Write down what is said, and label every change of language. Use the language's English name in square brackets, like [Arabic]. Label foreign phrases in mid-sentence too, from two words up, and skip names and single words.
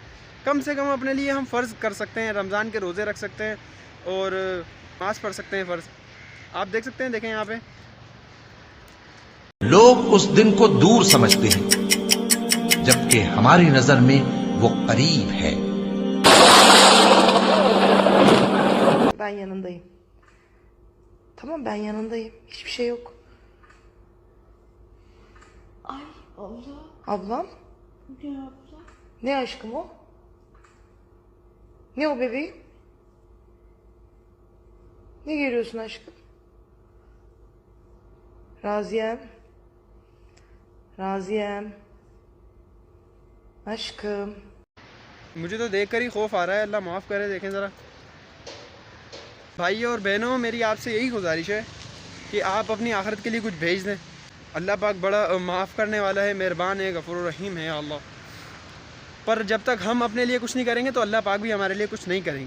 [Urdu] کم سے کم اپنے لیے ہم فرض کر سکتے ہیں. رمضان کے روزے رکھ سکتے ہیں اور نماز پڑھ سکتے ہیں فرض. آپ دیکھ سکتے ہیں، دیکھیں یہاں پہ لوگ اس دن کو دور سمجھتے ہیں جبکہ ہماری نظر میں وہ قریب ہے. [Turkish] Ben yanındayım. Tamam, ben yanındayım. Hiçbir şey yok. Ay abla. Ablam? Ne abla? Ne aşkım o? Ne o bebeğim? Ne geliyorsun aşkım? Raziyem. Raziyem. Aşkım. [Urdu] مجھے تو دیکھ کر ہی خوف آ رہا ہے. اللہ معاف کرے. دیکھیں ذرا بھائی اور بہنوں، میری آپ سے یہی گزارش ہے کہ آپ اپنی آخرت کے لیے کچھ بھیج دیں. اللہ پاک بڑا معاف کرنے والا ہے، مہربان ہے، [Arabic] غفور الرحیم [Urdu] ہے اللہ. پر جب تک ہم اپنے لیے کچھ نہیں کریں گے تو اللہ پاک بھی ہمارے لیے کچھ نہیں کریں گے.